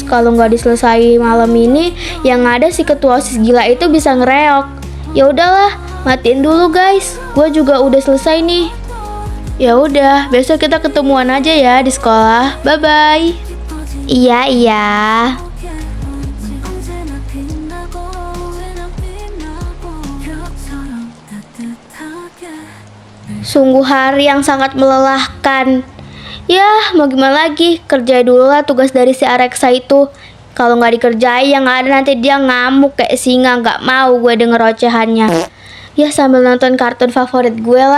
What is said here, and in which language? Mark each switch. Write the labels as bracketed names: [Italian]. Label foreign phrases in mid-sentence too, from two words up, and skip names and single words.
[Indonesian] Kalau nggak diselesai malam ini, yang ada si ketua OSIS gila itu bisa ngereok. Ya udahlah, matiin dulu guys. Gue juga udah selesai nih. Ya udah, besok kita ketemuan aja ya di sekolah. [English] Bye bye. [Indonesian] Iya. [Korean] 언제나 빛나고 왜 난 빛나고 벽처럼 따뜻하게 [Indonesian] Sungguh hari yang sangat melelahkan. Ya, mau gimana lagi? Kerjain dulu lah tugas dari si Areksa itu. Kalau nggak dikerjain, yang ada nanti dia ngamuk kayak singa. Nggak mau gue denger ocehannya. Ya, sambil nonton kartun favorit gue lah.